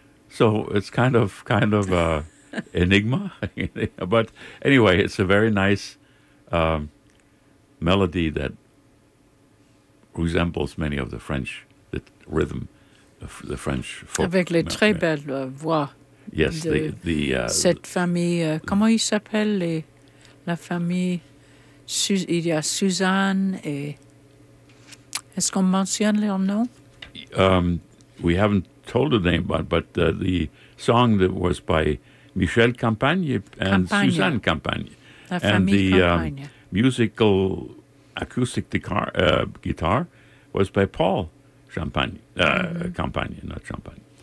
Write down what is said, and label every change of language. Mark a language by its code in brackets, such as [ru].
[en] So it's kind of a enigma. But anyway, it's a very nice melody that resembles many of the French, the rhythm of the French folk. [fr] Avec les très belles voix. [en] Yes, the [fr] cette famille, comment ils s'appellent, la famille, il y a Suzanne, et est-ce qu'on mentionne leur nom? [en] We haven't told the name, but the song that was by Michel Campagne and Campagne. Suzanne Campagne. [fr] La famille [en] and the Campagne. Musical acoustic guitar was by Paul Champagne, Campagne, not Champagne.